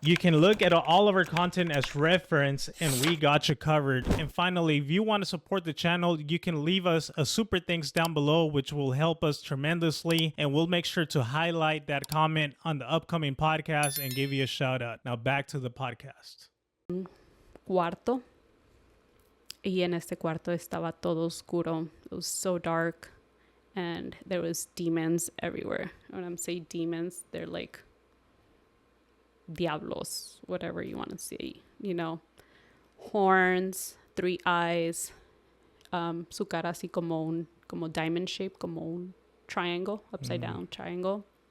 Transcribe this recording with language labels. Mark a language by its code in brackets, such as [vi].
[en] You can look at all of our content as reference and we got you covered. And finally, if you want to support the channel, you can leave us a super thanks down below, which will help us tremendously, and we'll make sure to highlight that comment on the upcoming podcast and give you a shout out. Now back to the podcast. [es] Cuarto, y en este cuarto estaba todo oscuro. [en] It was so dark and there was demons everywhere. When I'm saying demons, they're like [es] diablos, [en] whatever you want to say, you know, horns, 3 eyes, [es] su cara así como [en] diamond shape, [es] como un [en] triangle, upside down triangle.